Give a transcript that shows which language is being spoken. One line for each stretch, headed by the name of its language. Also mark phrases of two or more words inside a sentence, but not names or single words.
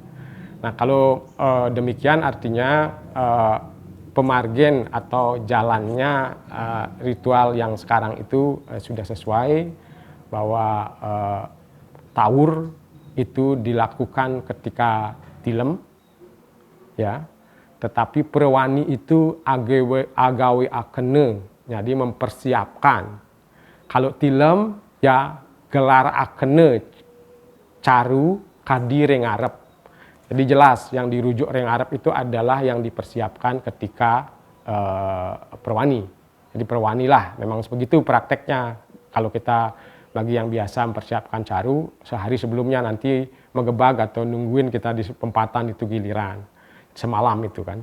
Indonesian: Nah kalau demikian artinya pemargen atau jalannya ritual yang sekarang itu sudah sesuai, bahwa taur itu dilakukan ketika tilem ya, tetapi perwani itu
Kawi: agawe akene,
Indonesian: jadi mempersiapkan.
Kawi: Kalau tilem ya gelar akene caru kadi reng arep.
Indonesian: Jadi jelas yang dirujuk reng arep itu adalah yang dipersiapkan ketika perwani. Jadi perwani lah, memang begitu prakteknya. Kalau kita bagi yang biasa mempersiapkan caru sehari sebelumnya nanti mengebag atau nungguin kita di pempatan itu giliran semalam itu kan.